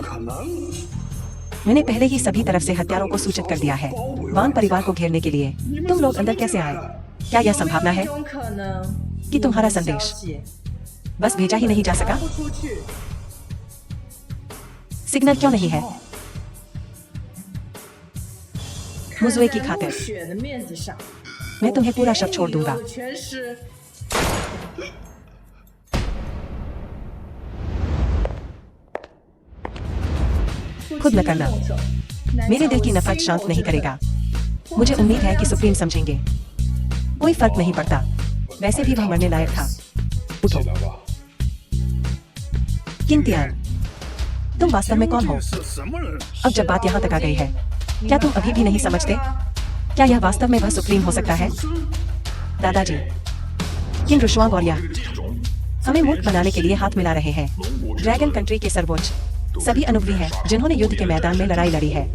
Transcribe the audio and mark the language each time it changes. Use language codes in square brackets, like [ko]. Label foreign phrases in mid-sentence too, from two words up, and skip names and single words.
[hi] मैंने पहले ही सभी तरफ से हत्यारों को सूचित कर दिया है वान परिवार को घेरने के लिए। तुम लोग अंदर कैसे आए? क्या यह संभावना है [zh] 种可能 [hi] कि तुम्हारा संदेश [zh] 消息 [hi] बस भेजा ही नहीं जा सका? [zh] 不出去， [hi] सिग्नल क्यों नहीं है? मुजुए की [zh] 看在 [hi] खातिर [zh] 陆雪的面子上， [hi] मैं तुम्हें पूरा शव छोड़ दूंगा। [zh] 我全是 [hi] खुद न करना मेरे दिल की नफरत शांत नहीं करेगा। मुझे उम्मीद है कि सुप्रीम समझेंगे। कोई फर्क नहीं पड़ता, वैसे भी वह मरने लायक था। उठो। किन तियान, तुम वास्तव में कौन हो? [zh] 是什么人？ [hi] अब जब बात यहाँ तक आ गई है, क्या तुम अभी भी नहीं समझते? क्या यह वास्तव में वह सुप्रीम हो सकता है? दादाजी, किन रुशवांग और यह हमें मूर्ख बनाने के लिए हाथ मिला रहे हैं। ड्रैगन कंट्री के सर्वोच्च सभी अनुभवी हैं जिन्होंने युद्ध के मैदान में लड़ाई लड़ी है।